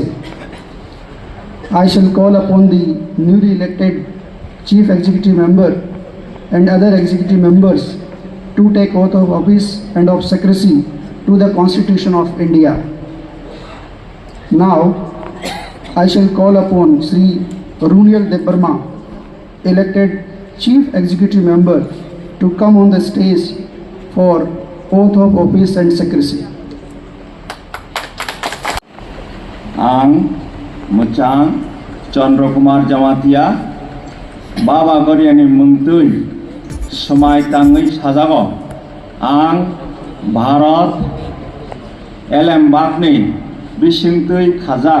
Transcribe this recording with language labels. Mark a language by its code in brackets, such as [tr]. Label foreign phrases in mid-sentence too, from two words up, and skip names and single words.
[en] I shall call upon the newly elected Chief Executive Member and other executive members to take oath of office and of secrecy to the Constitution of India. Now, I shall call upon Sri Runiyal Debarma, elected Chief Executive Member, to come on the stage for oath of office and secrecy. [trp] आं मुचां चंद्र कुमार जमातिया बाबा गरियानि मुंतुई समाय तांगै साजागो आं भारत एलेमबागनि बिसिंतुई खाजाक